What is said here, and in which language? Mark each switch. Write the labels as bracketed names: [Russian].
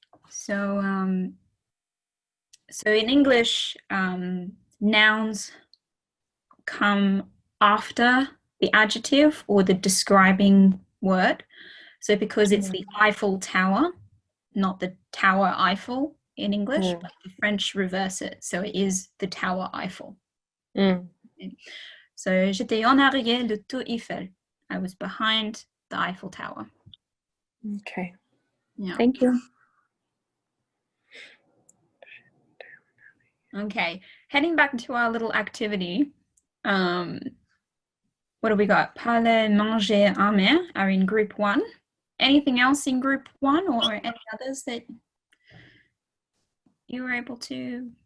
[English] So, so in English, nouns come after the adjective or the describing word. So because it's the Eiffel Tower, not the Tower Eiffel in English, but the French reverse it. So it is the Tower Eiffel. [French] So j'étais en arrière le tour Eiffel. [English] I was behind the Eiffel Tower. Okay. Yeah. Thank you. Okay. Heading back to our little activity. What do we got? Parler, manger, aimer are in group 1. Anything else in group 1 or any others that you were able to?